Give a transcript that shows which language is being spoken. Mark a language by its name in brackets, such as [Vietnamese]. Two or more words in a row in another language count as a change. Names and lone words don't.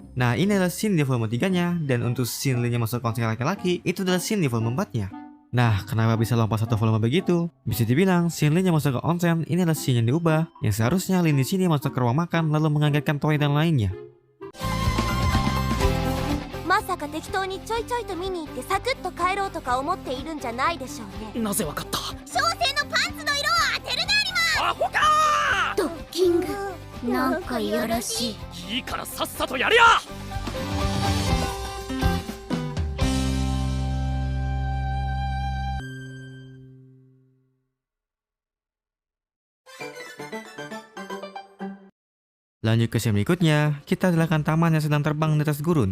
[Indonesian] Nah, ini adalah scene di volume 3-nya, dan untuk scene Lin yang masuk onsen laki-laki, itu adalah scene di volume 4-nya. Nah, kenapa bisa lompat satu volume begitu? Bisa dibilang, scene Lin yang masuk ke onsen ini adalah scene yang diubah, yang seharusnya Lin di sini masuk ke ruang makan lalu mengagetkan Toya dan lainnya. [Japanese] まさか適当にちょいちょいと見に行ってサクッと帰ろうとか思っているんじゃないでしょうね。なぜわかった？小生のパンツの色を当てるなアホかドッキングなんかいやらしい。ー！いいからさっさとやれや！ [Indonesian] Lanjut ke scene berikutnya, kita adalah taman yang sedang terbang di atas gurun.